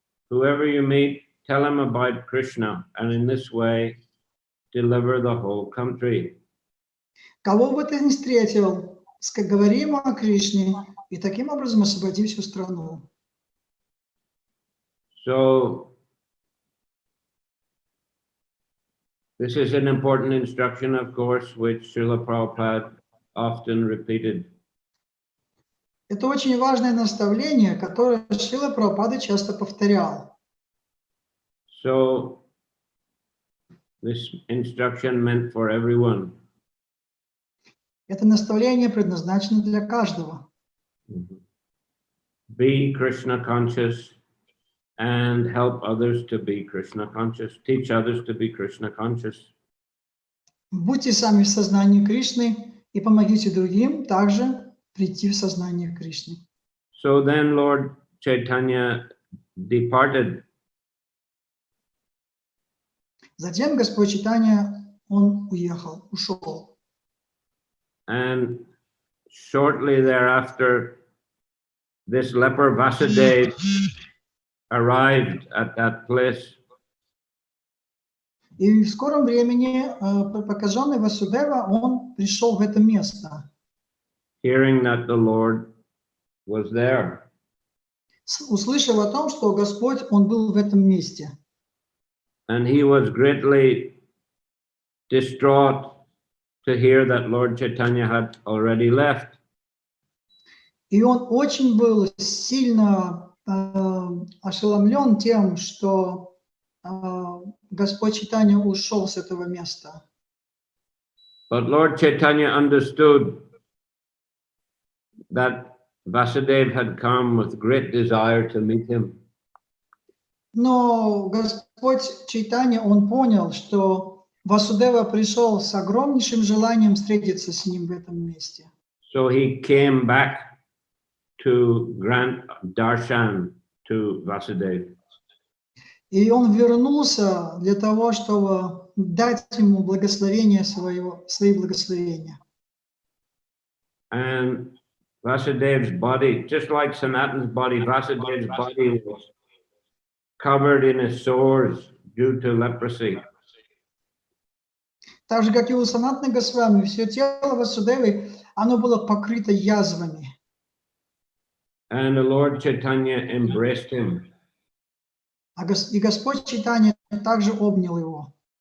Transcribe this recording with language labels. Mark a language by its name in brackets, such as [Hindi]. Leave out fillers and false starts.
[English] Whoever you meet, tell him about Krishna, and in this way, deliver the whole country. [Russian] Кого бы ты ни встретил, говори ему о Кришне, и таким образом освободи всю страну. [English] So, this is an important instruction, of course, which Srila Prabhupada often repeated. [Russian] Это очень важное наставление, которое Шрила Прабхупада часто повторял. [English] So, this instruction meant for everyone. [Russian] Это наставление предназначено для каждого. [English] Be Krishna conscious and help others to be Krishna conscious. Teach others to be Krishna conscious. [Russian] Будьте сами в сознании Кришны и помогите другим также прийти в сознание Кришны. [English] So then Lord Chaitanya departed. [Russian] Затем Господь Чайтанья, он уехал, ушел. [English] And shortly thereafter, this leper Vasudeva arrived at that place. [Russian] И в скором времени прокаженный Васудева, он пришел в это место. [English] Hearing that the Lord was there. [Russian] Услышав о том, что Господь, Он был в этом месте. [English] And he was greatly distraught to hear that Lord Chaitanya had already left. [Russian] И он очень был сильно ошеломлен тем, что Господь Чайтанья ушел с этого места. [English] But Lord Chaitanya understood that Vasudeva had come with great desire to meet him. [Russian] Но Господь Чайтанья, он понял, что Васудева пришел с огромнейшим желанием встретиться с ним в этом месте. [English] So he came back to grant darshan to Vasudeva. [Russian] И он вернулся для того, чтобы дать ему благословение свои благословения. [English] And Vasudeva's body, just like Sanatana's body, Vasudeva's body was covered in his sores due to leprosy. [Russian] Так же, как и у Санатаны Госвами, все тело Васудевы, оно было покрыто язвами. [English] And the Lord Chaitanya embraced him. [Russian] И Господь Чайтанья также обнял его.